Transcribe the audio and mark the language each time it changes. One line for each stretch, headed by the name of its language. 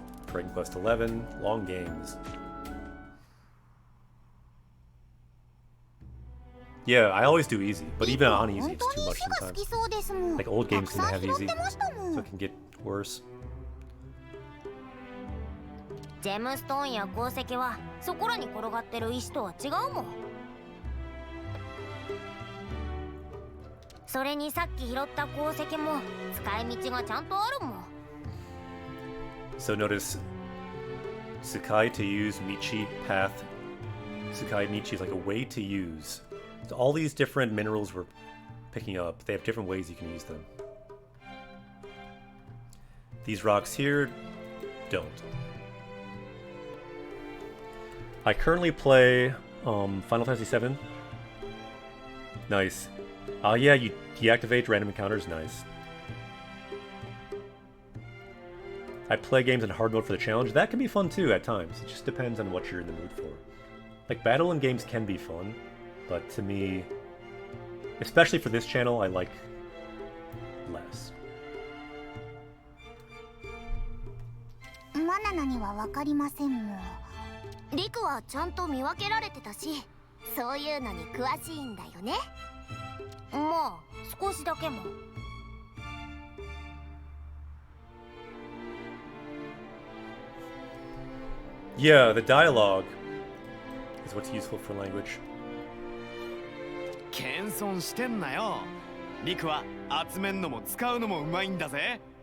English: Dragon Quest 11, long games. Yeah, I always do easy, but even on easy, it's too much sometimes. Like old games didn't have easy, so it can get worse.
Japanese: ジェムストーンや鉱石はそこらに転がってる石とは違うもん。それにさっき拾った鉱石も使い道がちゃんとあるもん。
English: So notice Tsukai to use Michi path. Tsukai Michi is like a way to use. So all these different minerals we're picking up, they have different ways you can use them. These rocks here don't. I currently play Final Fantasy VII. Nice. Yeah, you deactivate random encounters. Nice. I play games in hard mode for the challenge. That can be fun too at times. It just depends on what you're in the mood for. Like, battle in games can be fun, but to me, especially for this channel, I like less.
Japanese: マナナには分かりませんもん。リクはちゃんと見分けられてたし、そういうのに詳しいんだよね。まあ少しだけも。
English: Yeah, the dialogue is what's useful for language.
Japanese: 謙遜してんなよ。リクは集めんのも使うのもうまいんだぜ。